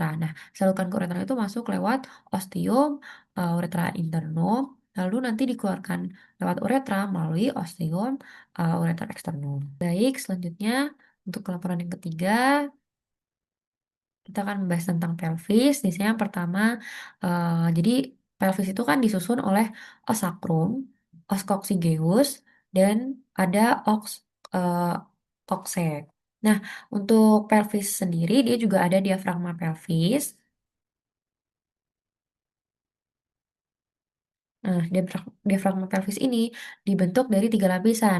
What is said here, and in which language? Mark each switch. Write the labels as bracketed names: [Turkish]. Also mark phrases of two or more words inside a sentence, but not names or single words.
[Indonesian] Nah, salurkan ke uretra itu masuk lewat ostium, uretra internum, lalu nanti dikeluarkan lewat uretra melalui ostium, ureter eksternum. Baik, selanjutnya untuk laporan yang ketiga, kita akan membahas tentang pelvis. Di sini yang pertama, jadi pelvis itu kan disusun oleh os sacrum, os coccygeus, dan ada eh, coccix. Nah, untuk pelvis sendiri dia juga ada diafragma pelvis. Diafragma pelvis ini dibentuk dari tiga lapisan.